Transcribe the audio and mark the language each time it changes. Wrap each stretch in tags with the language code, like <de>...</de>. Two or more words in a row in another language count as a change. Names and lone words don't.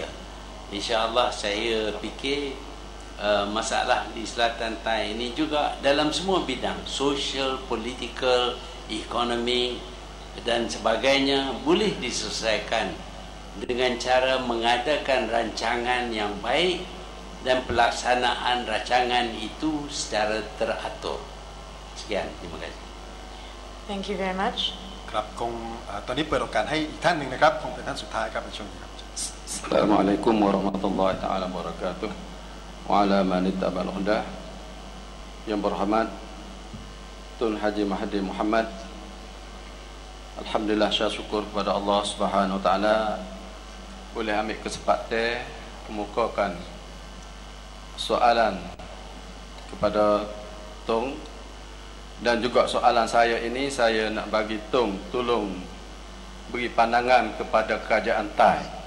<ms>InsyaAllah saya fikir masalah di Selatan Thai ini juga dalam semua bidang,</ms> <en>social, political,</en> <ms>ekonomi dan sebagainya, boleh diselesaikan dengan cara mengadakan rancangan yang baik dan pelaksanaan rancangan itu secara teratur. Sekian, terima kasih.</ms> <en>Thank you very much.</en> <th>ครับคงตอนนี้เปิดโอกาสให้อีกท่านหนึ่งนะครับคงเป็นท่านสุดท้ายครับในช่วงนี้ครับ</th> <ar>السلام عليكم ورحمة الله تعالى وبركاته. وعلى من اتبع الهدى.</ar> <ms>Yang berhormat Tun Haji Mahathir Mohamad. Alhamdulillah, saya syukur kepada Allah</ms> <ar>سبحانه وتعالى</ar> <ms>boleh ambil kesempatan kemukakan soalan kepada Tung, dan juga soalan saya ini saya nak bagi Tung tolong beri pandangan kepada kerajaan Thai.</ms>